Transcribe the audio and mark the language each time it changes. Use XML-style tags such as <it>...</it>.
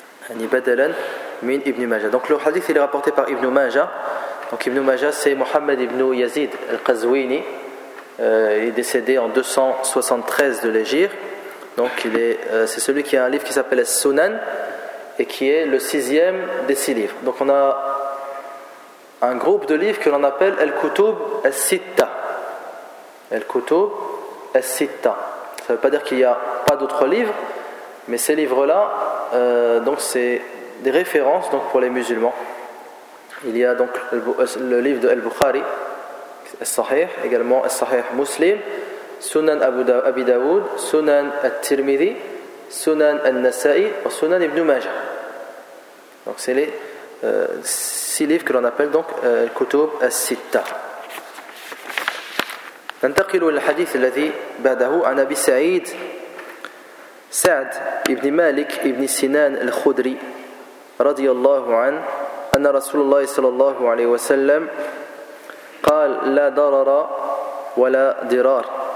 <ar>يعني بدلا من ابن ماجه</ar> <fr>donc le hadith il est rapporté par ibn Majah donc ibn Majah c'est Mohammed ibn Yazid al-Qazwini il est décédé en 273 de l'Hégire. Donc c'est celui qui a un livre qui s'appelle Sunan et qui est le sixième des six livres. Donc on a un groupe de livres que l'on appelle Al-Kutub Al-Sitta. Al-Kutub Al-Sitta. Ça ne veut pas dire qu'il n'y a pas d'autres livres, mais ces livres-là, donc c'est des références donc pour les musulmans. Il y a donc le livre de Al-Bukhari, Al-Sahih, également Al-Sahih Muslim. Sunan Abi Daoud, Sunan al-Tirmidhi, Sunan al-Nasa'i et Sunan ibn Majah. Donc c'est les six livres que l'on appelle donc Kutub al-Sitta.</fr> <ar>ننتقل للحديث الذي بعده عن أبي سعيد سعد ابن مالك ابن سنان الخدري رضي الله عنه أن رسول الله صلى الله عليه وسلم قال لا ضرر ولا ضرار.</ar>